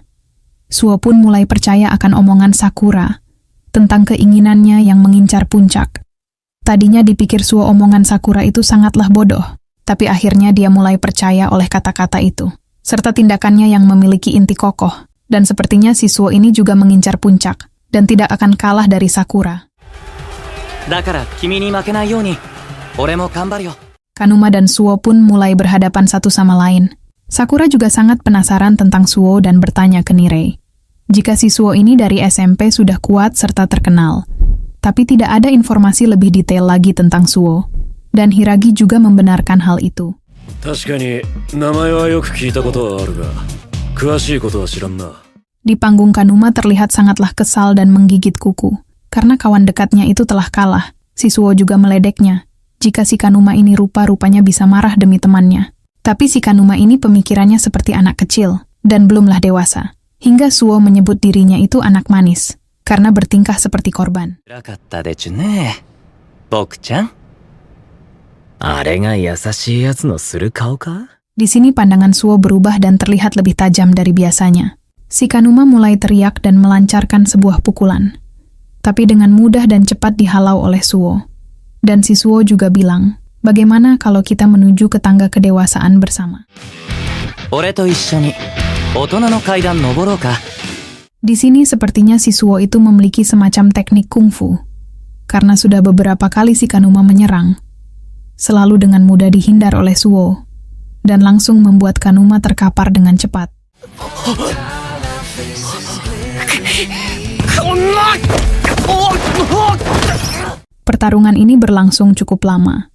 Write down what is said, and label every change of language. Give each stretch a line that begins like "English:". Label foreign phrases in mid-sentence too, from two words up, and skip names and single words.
Indonesian: Suo pun mulai percaya akan omongan Sakura tentang keinginannya yang mengincar puncak. Tadinya dipikir Suo omongan Sakura itu sangatlah bodoh, tapi akhirnya dia mulai percaya oleh kata-kata itu, serta tindakannya yang memiliki inti kokoh, dan sepertinya si Suo ini juga mengincar puncak, dan tidak akan kalah dari Sakura.
Japanese: だから君に負けないように俺も頑張るよ。
Indonesian: Kanuma dan Suo pun mulai berhadapan satu sama lain. Sakura juga sangat penasaran tentang Suo dan bertanya ke Nirei. Jika si Suo ini dari SMP sudah kuat serta terkenal, tapi tidak ada informasi lebih detail lagi tentang Suo, dan Hiragi juga membenarkan hal itu.
Japanese: 確かに名前はよく聞いたことはあるが、詳しいことは知らんな。
Indonesian: Di panggung Kanuma terlihat sangatlah kesal dan menggigit kuku. Karena kawan dekatnya itu telah kalah, si Suo juga meledeknya. Jika si Kanuma ini rupa-rupanya bisa marah demi temannya. Tapi si Kanuma ini pemikirannya seperti anak kecil, dan belumlah dewasa. Hingga Suo menyebut dirinya itu anak manis, karena bertingkah seperti korban.
Japanese: 辛かったでちゅね、僕ちゃん。あれが優しいやつのする顔か？
Indonesian: Di sini pandangan Suo berubah dan terlihat lebih tajam dari biasanya. Si Kanuma mulai teriak dan melancarkan sebuah pukulan. Tapi dengan mudah dan cepat dihalau oleh Suo. Dan si Suo juga bilang, bagaimana kalau kita menuju ke tangga kedewasaan bersama?
Japanese: 俺と一緒に大人の階段登ろうか。
Indonesian: Di sini sepertinya si Suo itu memiliki semacam teknik kungfu. Karena sudah beberapa kali si Kanuma menyerang. Selalu dengan mudah dihindar oleh Suo. Dan langsung membuat Kanuma terkapar dengan cepat. Pertarungan ini berlangsung cukup lama.